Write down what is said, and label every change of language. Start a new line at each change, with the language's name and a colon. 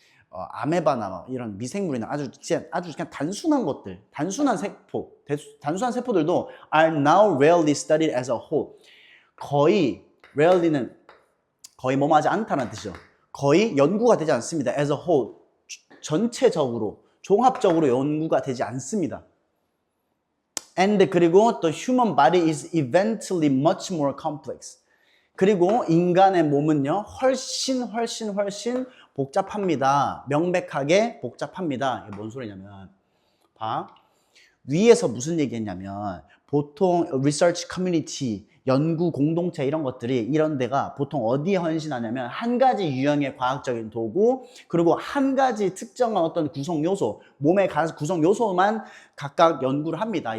Korean: 아메바나 이런 미생물이나 아주 그냥 단순한 것들, 단순한 세포들도
English: are now rarely studied as a whole.
Korean: 거의 rarely는 거의 뭐뭐하지 않다는 뜻이죠. 거의 연구가 되지 않습니다.
English: as a whole,
Korean: 전체적으로, 종합적으로 연구가 되지 않습니다.
English: And
Korean: 그리고
English: the human body is eventually much more complex.
Korean: 그리고 인간의 몸은요, 훨씬 복잡합니다. 명백하게 복잡합니다. 이게 뭔 소리냐면, 봐. 위에서 무슨 얘기했냐면, 보통 research community, 연구 공동체 이런 것들이 이런 데가 보통 어디에 헌신하냐면 한 가지 유형의 과학적인 도구, 그리고 한 가지 특정한 어떤 구성 요소, 몸의 구성 요소만 각각 연구를 합니다.